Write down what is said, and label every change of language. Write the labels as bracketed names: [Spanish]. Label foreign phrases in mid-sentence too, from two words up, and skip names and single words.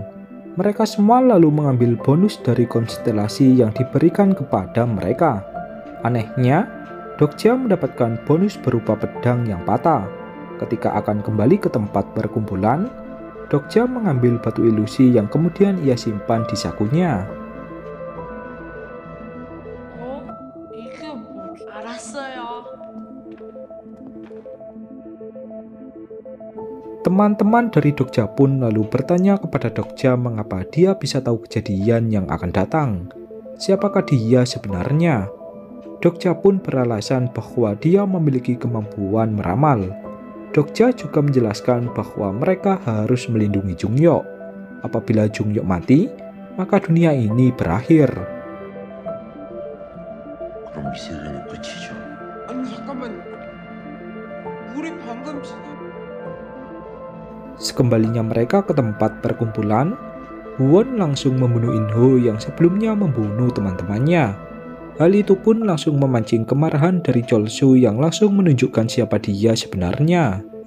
[Indonesian] Mereka semua lalu mengambil bonus dari konstelasi yang diberikan kepada mereka. Anehnya, Dokja mendapatkan bonus berupa pedang yang patah. Ketika akan kembali ke tempat perkumpulan, Dokja mengambil batu ilusi yang kemudian ia simpan di sakunya. [Korean] 이게 뭐? 알았어요. [Indonesian] Teman-teman dari Dokja pun lalu bertanya kepada Dokja mengapa dia bisa tahu kejadian yang akan datang. Siapakah dia sebenarnya? Dokja pun beralasan bahwa dia memiliki kemampuan meramal. Dokja juga menjelaskan bahwa mereka harus melindungi Jungyok. Apabila Jungyok mati, maka dunia ini berakhir. [Korean] 그럼 이 세계는 끝이죠. 아니 잠깐만. 우리 방금 [Indonesian] Sekembalinya mereka ke tempat perkumpulan, Won langsung membunuh Inho yang sebelumnya membunuh teman-temannya. Hal itu pun langsung memancing kemarahan dari Cholsu yang langsung menunjukkan siapa dia sebenarnya.